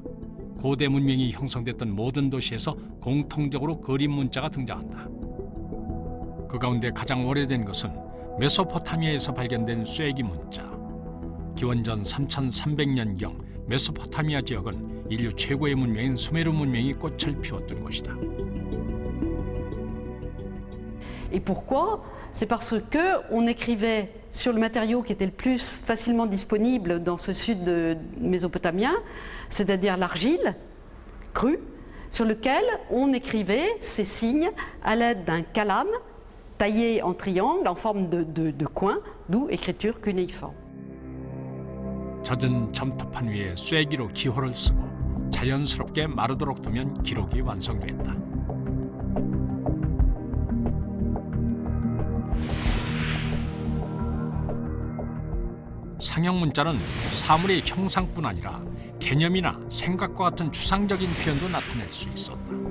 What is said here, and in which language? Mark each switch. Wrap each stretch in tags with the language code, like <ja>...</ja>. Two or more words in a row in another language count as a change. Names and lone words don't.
<ko>고대 문명이 형성됐던 모든 도시에서 공통적으로 그림 문자가 등장한다. 그 가운데 가장 오래된 것은 메소포타미아에서 발견된 쐐기 문자. 기원전 3300년경 메소포타미아 지역은 인류 최고의 문명인 수메르 문명이 꽃을 피웠던 곳이다.</ko> <fr>Et pourquoi? C'est parce qu'on écrivait sur le matériau qui était le plus facilement disponible dans ce sud mésopotamien, c'est-à-dire l'argile crue, sur lequel on écrivait ces signes à l'aide d'un calame taillé en triangle en forme de coin, d'où écriture cunéiforme.</fr> <ko>젖은 점토판 위에 쐐기로 기호를 쓰고 자연스럽게 마르도록 두면 기록이 완성된다. 상형 문자는 사물의 형상뿐 아니라 개념이나 생각과 같은 추상적인 표현도 나타낼 수 있었다.</ko>